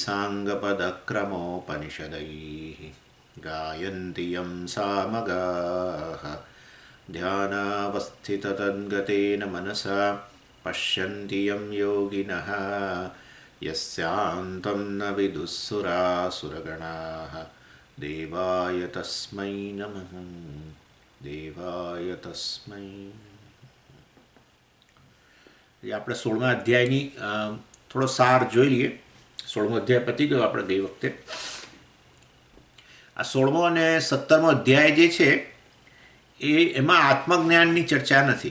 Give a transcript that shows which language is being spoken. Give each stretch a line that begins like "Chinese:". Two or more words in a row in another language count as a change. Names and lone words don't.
Sanskrit: साङ्गपदक्रमोपनिषदैः गायन्ति यं सामगाः ध्यानावस्थिततद्गतेन मनसा पश्यन्ति यं योगिनः यस्यान्तं न विदुःसुरासुरगणाः देवाय तस्मै नमः देवाय तस्मै
Gujarati: આપણે 16મા અધ્યાયની થોડો સાર જોઈ લઈએ. 16મો અધ્યાય પતી ગયો આપણે ગઈ વખતે. આ 16મો અને 17મો અધ્યાય જે છે એમાં આત્મજ્ઞાનની ચર્ચા નથી.